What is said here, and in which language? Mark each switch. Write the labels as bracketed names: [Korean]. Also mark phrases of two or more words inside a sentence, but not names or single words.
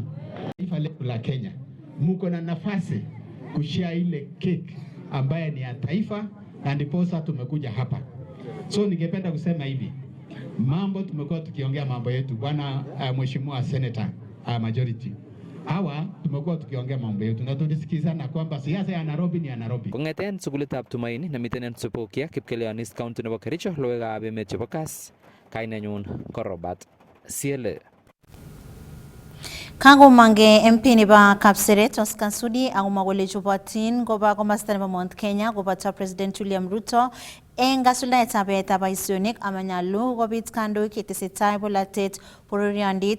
[Swahili] Taifa letu la Kenya mko na nafasi kushare ile cake ambaye ni ya taifa, na ndiposa tumekuja hapa. So ningependa kusema hivi, mambo tumekuwa tukiongea mambo yetu bwana mheshimiwa [English] senator majority. [Swahili] Hawa tumekuwa tukiongea mambo yetu na tulisikizana kwamba siasa ya Nairobi ni ya Nairobi. [Kalenjin] Kong'eten sukulitab Tumaini nemiten en Subukia Kipkelion East County nebo Kericho logoiwekab emet chebo Kass, kainenyun ko Robert Siele. Kagomange MP nebo Kapseret Oscar Sudi akomwa kole chobotin koba komosta nebo Mount Kenya koboto President William Ruto eng kasuldaetab baetab boisionik amanyalu kobit kandoik chetesetai bolatet bororiondit.